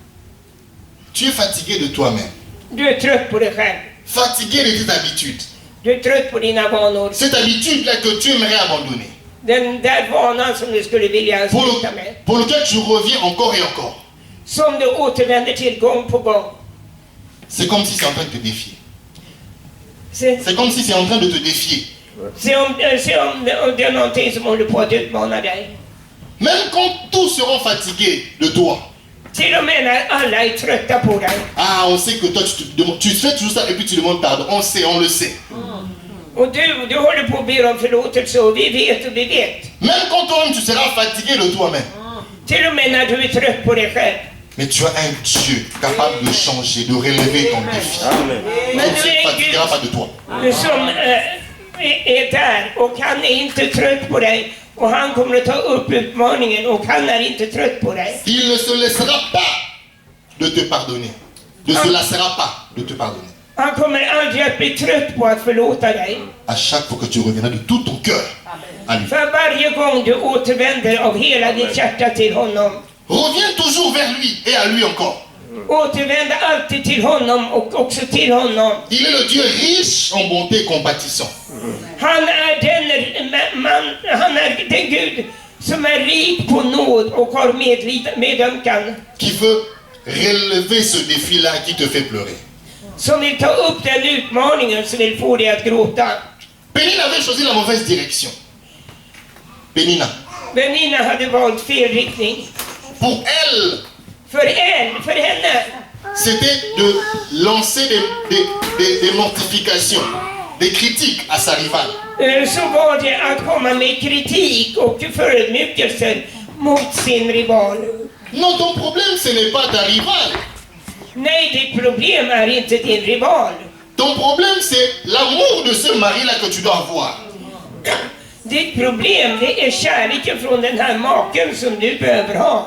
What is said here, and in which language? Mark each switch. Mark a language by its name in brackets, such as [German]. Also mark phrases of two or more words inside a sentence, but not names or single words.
[French] Tu es fatigué de toi-même. [Swedish] Du är trött på dig själv. [French] Fatigué de tes habitudes. [Swedish] Du är trött på dina vanor. [French] Cette habitude-là que tu aimerais abandonner. [Swedish] Den där vanan som du skulle vilja sluta med. [French] Pour lequel tu reviens encore et encore. [Swedish] som du återvänder till gång på gång. [French] C'est comme si c'est en train de te défier. [Swedish] Se, [French] C'est comme si c'est en train de te défier. [Swedish] se om det är någonting som håller på att utmana dig. [French] Même quand tous seront fatigués de toi. [Swedish] Till och med när alla är trötta på dig. [French] Ah, on sait que toi, tu fais toujours ça et puis tu demandes pardon. On sait, on le sait. [Swedish] Och du håller på att be om förlåtelse och vi vet. [French] Même quand toi-même, tu seras fatigué de toi-même. [Swedish] Till och med när du är trött på dig själv. [French] Mais tu as un Dieu capable de changer, de relever ton défi. [Swedish] Men [French] On ne [Swedish] du [French] se [Swedish] är en [French] fatiguera pas de toi. [Swedish] Gud som är där och han är inte trött på dig. Och han kommer att ta upp utmaningen och han är inte trött på dig. [French] Il ne se laissera pas de te pardonner. Ne se lassera pas de te pardonner. [Swedish] Han kommer aldrig att bli trött på att förlåta dig. [French] À chaque fois que tu reviendras de tout ton cœur à lui. [Swedish] För varje gång du återvänder av hela ditt hjärta till honom. [French] Reviens toujours vers lui et à lui encore. [Swedish] Återvänd alltid till honom och också till honom. [French] Il est le Dieu riche en bonté et compatissant. [Swedish] Han är den Gud som är rik på nåd och har medömkan. [French] Qui veut relever ce défi-là qui te fait pleurer. [Swedish] Som vill ta upp den utmaningen som vill få dig att gråta. [French] Pénina avait choisi la mauvaise direction. Pénina. [Swedish] Väninna hade valt fel riktning. [French] Pour elle, [Swedish] För henne. [French] c'était de lancer des mortifications, des critiques à sa rivale. [Swedish] Så var det att komma med kritik och förödmjukelser mot sin rival. [French] Non, ton problème, ce n'est pas ta rivale. [Swedish] Nej, ditt problem är inte din rival. [French] Ton problème, c'est l'amour de ce mari-là que tu dois avoir. [Swedish] Ditt problem, det är kärleken från den här maken som du behöver ha.